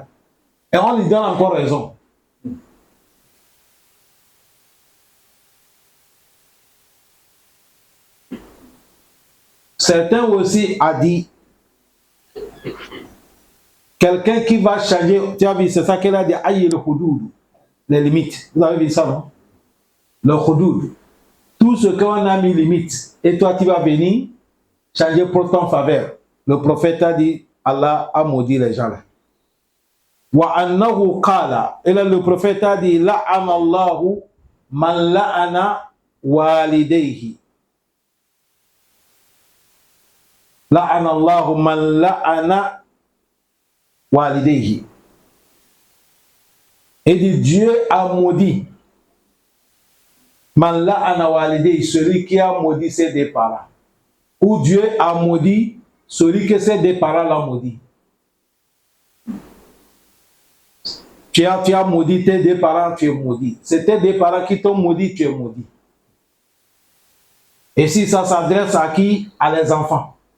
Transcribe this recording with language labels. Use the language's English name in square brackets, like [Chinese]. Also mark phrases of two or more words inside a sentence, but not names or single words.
[French] Et on lui donne encore raison. Certains aussi a dit, quelqu'un qui va changer, tu as vu, c'est ça qu'elle a dit, aïe le houdoud, les limites. Vous avez vu ça, non? Le houdoud. Tout ce qu'on a mis limite, et toi tu vas venir changer pour ton faveur. Le prophète a dit, Allah a maudit les gens là. [Arabic] وأنه قال, [French] et là le prophète a dit, [Arabic] لعن الله من لعن والديه. لعن الله من لعن والديه. [French] Et dit Dieu a maudit [Arabic] من لعن والديه, [French] celui qui a maudit ses deux parents. Ou Dieu a maudit celui que ses deux parents l'ont maudit. Tu as maudit tes deux parents, tu es maudit. C'est tes deux parents qui t'ont maudit, tu es maudit. Et si ça s'adresse à qui? À les enfants.